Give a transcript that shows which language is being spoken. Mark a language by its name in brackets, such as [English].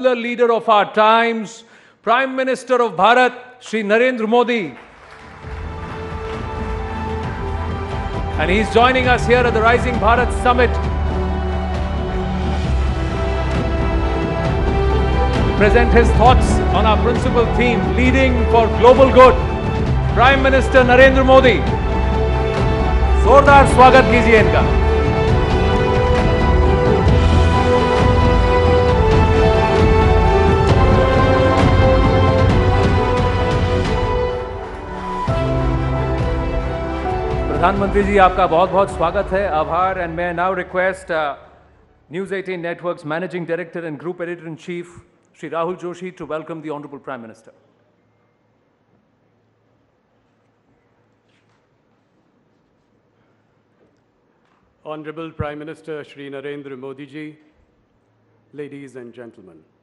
[English] The leader of our times, Prime Minister of Bharat, Shri Narendra Modi. And he's joining us here at the Rising Bharat Summit to present his thoughts on our principal theme, Leading for Global Good. [Hindi] Prime Minister Narendra Modi, जोरदार स्वागत कीजिए इनका। प्रधानमंत्री जी, आपका बहुत बहुत स्वागत है, आभार। [English] And मैं now request News 18 Network's Managing Director and Group Editor-in-Chief, Shri Rahul Joshi, to welcome the Honorable Prime Minister. Honorable Prime Minister Shri Narendra Modi ji, ladies and gentlemen.